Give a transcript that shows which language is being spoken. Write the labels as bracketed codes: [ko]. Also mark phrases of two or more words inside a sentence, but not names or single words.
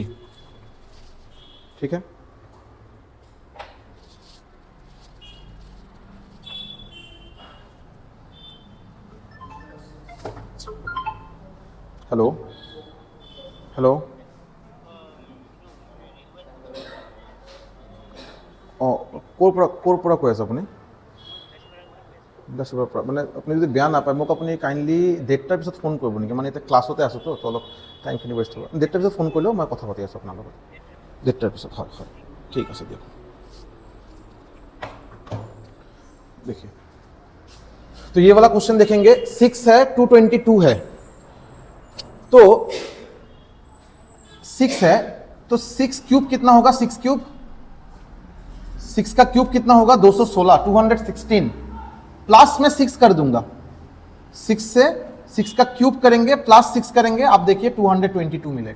[hi] ठीक है, हेलो हेलो, कोर पूरा कोई ऐसा अपने 10 [as] মানে আপুনি যদি বেয়া নাপায় মোক আপুনি কাইণ্ডলি 1:30টাৰ পিছত ফোন কৰিব নেকি, মানে এতিয়া ক্লাছতে আছোঁ তো অলপ [en] time waste [as] হ'ব। 1:30টাৰ পিছত ফোন কৰিলেও মই কথা পাতি আছোঁ আপোনাৰ লগত 1:30টাৰ পিছত। হয় হয়, ঠিক আছে দিয়ক। [hi] देखिए तो ये वाला क्वेश्चन देखेंगे, 6 है, 222 है, तो 6 है तो 6 क्यूब कितना होगा, 6 क्यूब, 6 का क्यूब कितना होगा 216, 216 प्लस में 6 कर दूंगा, 6 से 6 का क्यूब करेंगे प्लस 6 करेंगे, आप देखिए 222 मिलेगा।